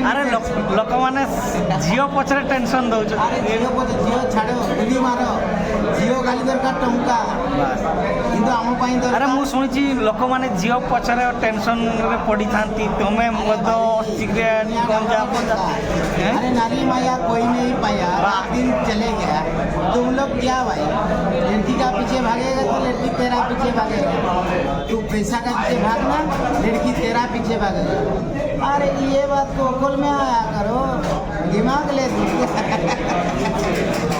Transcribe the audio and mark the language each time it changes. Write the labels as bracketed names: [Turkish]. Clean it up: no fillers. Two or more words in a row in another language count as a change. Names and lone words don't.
[Odia] ଆରେ ଲୋକମାନେ ଝିଅ ପଛରେ ଟେନସନ୍ ଦେଉଛନ୍ତି। ଆରେ ଝିଅ ଛାଡ଼ ବିଡ଼ି ମାର। ଝିଅ ଗାଲି ଦରକାର ଟଙ୍କା କିନ୍ତୁ ଆମ ପାଇଁ ଆରେ ଦରକାର। ମୁଁ ଶୁଣିଛି ଲୋକମାନେ ଝିଅ ପଛରେ ଟେନସନ୍ରେ ପଡ଼ିଥାନ୍ତି। ତମେ ମଦ ସିଗାରେଟ୍ ଗଞ୍ଜା [Hindi] अरे नारी माया कोई नहीं पाया, दिन चले गया। तुम लोग क्या भाई, लड़की का पीछे भागेगा तो लड़की तेरा पीछे भागेगा, तू पैसा का पीछे भागना, लड़की तेरा पीछे भागेगा। अरे ये बात को अकल में आया करो, दिमाग ले